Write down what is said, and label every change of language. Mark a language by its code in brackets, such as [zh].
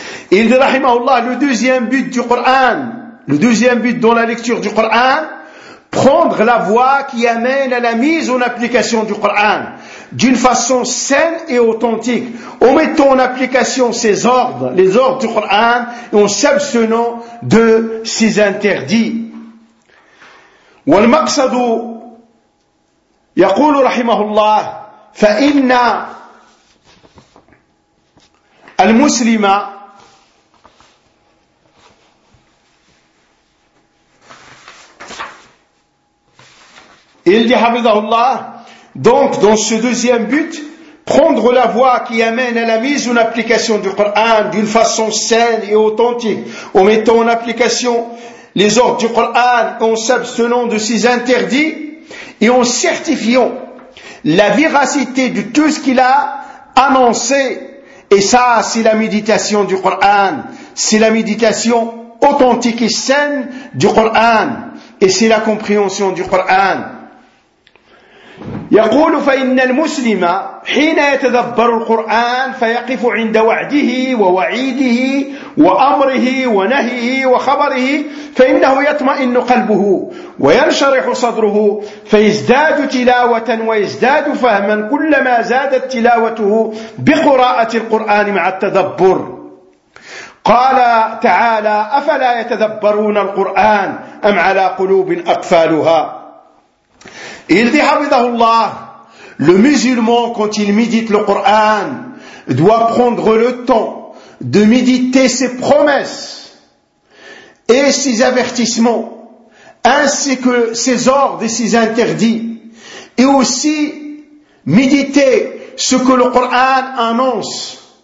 [fr] Il dit rahimahullah, le deuxième but du Qur'an, le deuxième but dans la lecture du Qur'an, prendre la voie qui amène à la mise en application du Qur'an d'une façon saine et authentique, en mettant en application ses ordres, les ordres du Coran, et en s'abstenant de ses interdits. [ar] والمقصد يقول رحمه الله فإن المسلم إلدي حفظه الله. [fr] Donc, dans ce deuxième but, prendre la voie qui amène à la mise en application du Coran d'une façon saine et authentique, en mettant en application les ordres du Coran, en s'abstenant de ses interdits, et en certifiant la véracité de tout ce qu'il a annoncé. Et ça, c'est la méditation du Coran. C'est la méditation authentique et saine du Coran. Et c'est la compréhension du Coran. [ar] يقول فإن المسلم حين يتدبر القرآن فيقف عند وعده ووعيده وأمره ونهيه وخبره فإنه يطمئن قلبه وينشرح صدره فيزداد تلاوة ويزداد فهما كلما زادت تلاوته بقراءة القرآن مع التدبر. قال تعالى أفلا يتدبرون القرآن أم على قلوب أقفالها. [fr] Il dit, Habibullah, le musulman, quand il médite le Coran, doit prendre le temps de méditer ses promesses et ses avertissements, ainsi que ses ordres et ses interdits, et aussi méditer ce que le Coran annonce.